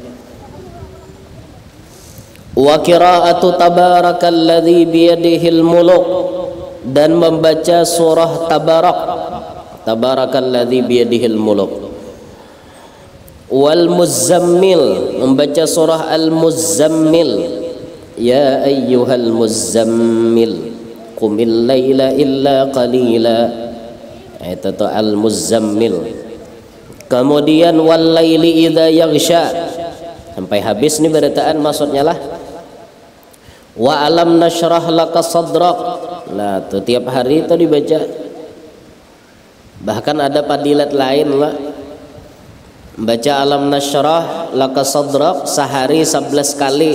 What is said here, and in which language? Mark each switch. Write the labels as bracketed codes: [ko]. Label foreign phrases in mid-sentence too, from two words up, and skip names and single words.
[ar] وقراءة تبارك الذي بيده الملك, [bjn] dan membaca surah tabarak, [ar] تبارك الذي بيده الملك. والمزمل, [bjn] membaca surah al-muzammil, [ar] يا أيها المزمل قم الليل إلا قليلا. [bjn] Itu tuh al-muzammil. Kemudian [ar] والليل إذا يغشى, [bjn] sampai habis nih beritaan maksudnya lah. [ar] وألم نشرح لك صدرك, [bjn] lah tuh tiap hari itu dibaca. Bahkan ada padilat lain lah, baca [ar] ألم نشرح لك صدرك [bjn] sehari 11 kali.